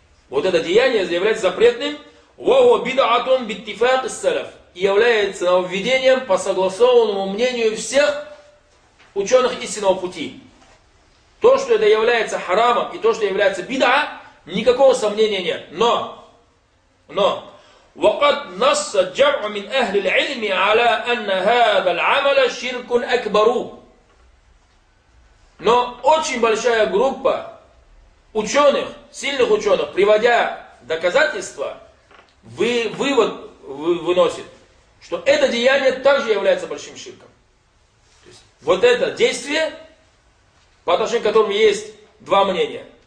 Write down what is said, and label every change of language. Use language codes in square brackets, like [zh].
[ru] Вот это деяние является запретным. [ar] Вахуа бидаатун биттифак ас-саляф. [ru] И является нововведением по согласованному мнению всех ученых истинного пути. То, что это является харамом, и то, что является бидаа, никакого сомнения нет. [ar] Но وقد نص جمع من أهل العلم على أن هذا العمل شرك أكبر. [ru] Но очень большая группа ученых, сильных ученых, приводя доказательства, вывод выносит, что это деяние также является большим ширком. То есть, вот это действие, по отношению к которому есть два мнения.